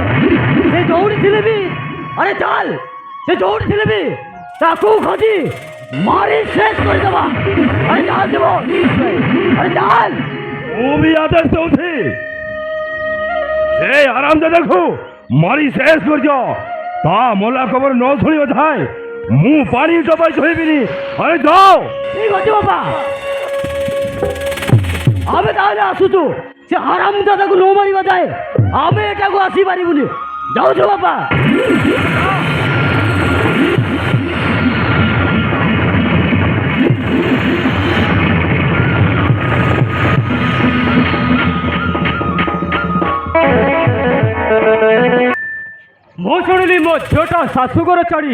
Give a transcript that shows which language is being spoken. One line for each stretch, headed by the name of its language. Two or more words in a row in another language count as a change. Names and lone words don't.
Odia: ସେ ଯୋଉଠି ଥିଲେ ବି, ଆରେ ଚାଲ, ସେ ଯୋଉଠି ଥିଲେ ବି ତାକୁ ଖୋଜି ମାରି ଶେଷ କରିଦେବା। ଆରେ ଚାଲ ଜୀବନ, ଆରେ ଚାଲ। ମୁଁ ବି ଆଦେଶ ଦଉଛି, ସେ ଆରାମଦାଦାକୁ ମାରି ଶେଷ କରିଦିଅ। ତା ମଲା ଖବର ନ ଶୁଣିବ ଥାଏ ମୁଁ ପାଣି ଟପାଇ ଧୋଇବିନି। ଆରେ ଯାଅ। ଠିକ ଆଛେ ବାବା ଆମି ତାହଲେ আসুଛୁ সে হারাম দাদাକୁ ନ ମାରିବା ଯାଏ ଆମେ ଏଠାକୁ ଆସିପାରିବୁନି ଯାଉଛୁ ବାପା ମୁଁ ଶୁଣିଲି ମୋ ଝିଅଟା ଶାଶୁଘର ଛାଡ଼ି